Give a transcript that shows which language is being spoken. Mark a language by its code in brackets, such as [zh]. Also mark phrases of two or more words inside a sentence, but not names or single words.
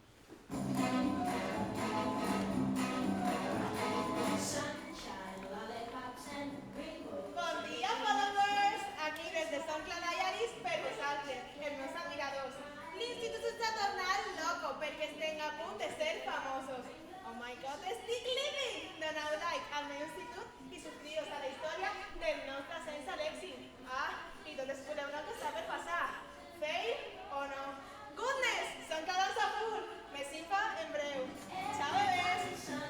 [ca] Bon dia, followers! Aquí des de Son Cladallaris per vosaltres, els meus admiradors. L'institut s'està tornant loco perquè estem a punt de ser famosos. [en] Oh my god, [ca] estic living! Doneu like al meu institut i subscriu-vos a la història del nostre ascens a l'èxit. Ah, i tot espereu el que està per passar. Fail o no? Goodness! Són cadals a full! Més info en breu. Ciao, bebès!